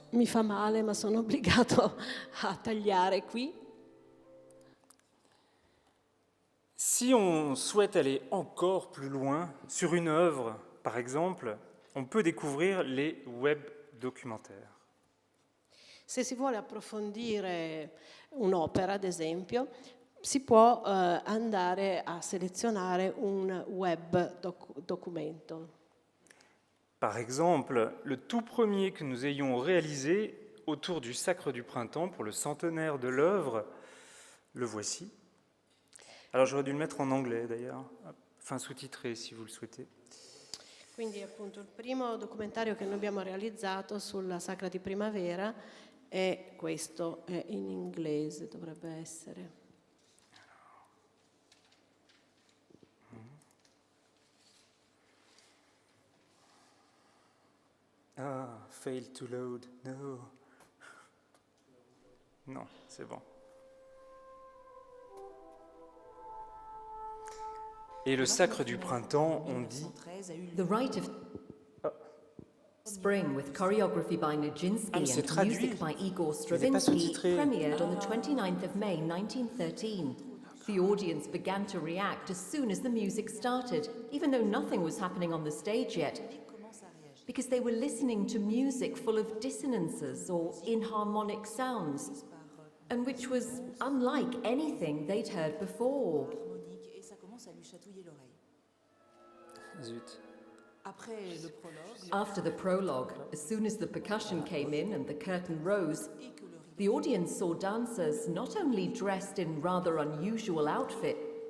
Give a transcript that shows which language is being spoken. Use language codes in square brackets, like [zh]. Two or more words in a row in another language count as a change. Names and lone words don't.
[it] Mi fa male, ma sono obbligato a tagliare qui. [fr] Si on souhaite aller encore plus loin sur une œuvre, par exemple, on peut découvrir les web documentaires. [it] Se si vuole approfondire un'opera, ad esempio, si può andare a selezionare un web documento. [fr] Par exemple, le tout premier que nous ayons réalisé autour du Sacre du Printemps pour le centenaire de l'œuvre, le voici. Alors j'aurais dû le mettre en anglais d'ailleurs, enfin sous-titré si vous le souhaitez. [it] Quindi appunto il primo documentario che noi abbiamo realizzato sulla Sacra di Primavera è questo, è in inglese, dovrebbe essere. [en] Ah, fail to load, no. [fr] Non, c'est bon. Et le Sacre du Printemps, on dit... [en] The Rite of Spring, with choreography by Nijinsky [fr] c'est [en] and [fr] traduit. [en] music by Igor [fr] Il n'est pas [en] Stravinsky, [fr] sous-titré. [en] premiered on the 29th of May 1913. The audience began to react as soon as the music started, even though nothing was happening on the stage yet, because they were listening to music full of dissonances or inharmonic sounds, and which was unlike anything they'd heard before. [fr] Et ça commence à lui chatouiller l'oreille. Zut. Après le prologue, [en] After the prologue, as soon as the percussion came in and the curtain rose, the audience saw dancers not only dressed in rather unusual outfits,